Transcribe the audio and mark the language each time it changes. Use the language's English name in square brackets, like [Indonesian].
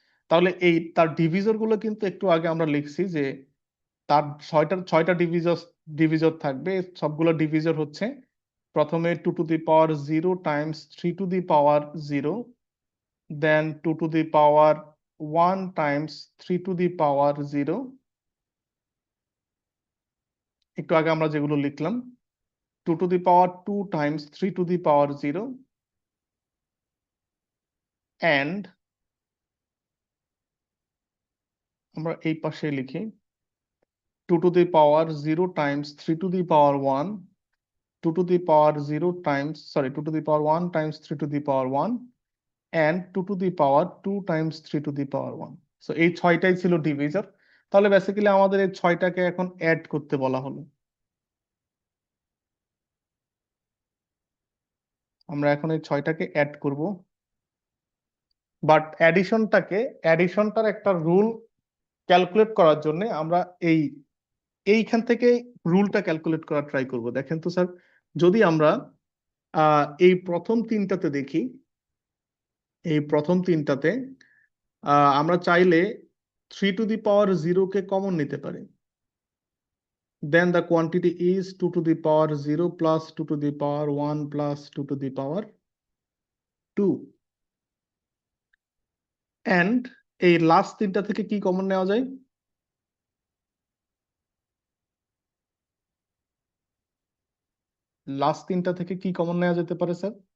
[Bangla] তাহলে এই তার ডিভিজর গুলো কিন্তু একটু আগে আমরা লিখছি যে তার 6টা ডিভিজর থাকবে। সবগুলো ডিভিজর হচ্ছে প্রথমে 2 to the power 0 Times 3 to the power 0, then 2 to the power 1 Times 3 to the পাওয়ার 0। [English] একটু আগে আমরা যেগুলো লিখলাম, 2 to the power 2 times 3 to the power 0, and [Bangla] আমরা এই পাশে লিখি [English] 2 to the power 0 times 3 to the power 1, 2 to the power 0 times, 2 to the power 1 times 3 to the power 1, and 2 to the power 2 times 3 to the power 1. [Bangla] So এই 6টাই ছিল divisor. তাহলে basically আমাদের এই 6টাকে এখন অ্যাড করতে বলা হলো। আমরা এখন এই 6টাকে অ্যাড করব, বাট অ্যাডিশনটার একটা রুল ক্যালকুলেট করার জন্য আমরা এইখান থেকে রুলটা ক্যালকুলেট করা ট্রাই করব। দেখেন তো স্যার, যদি আমরা এই প্রথম তিনটাতে দেখি, এই প্রথম তিনটাতে আমরা চাইলে 3 to the power 0 K common নিতে পারি। [English] Then the quantity is 2 to the power 0 plus 2 to the power 1 plus 2 to the power 2. [Bangla] And এই লাস্ট তিনটা থেকে কি কমন নেওয়া যায়? লাস্ট তিনটা থেকে কি কমন নেওয়া যেতে পারে স্যার?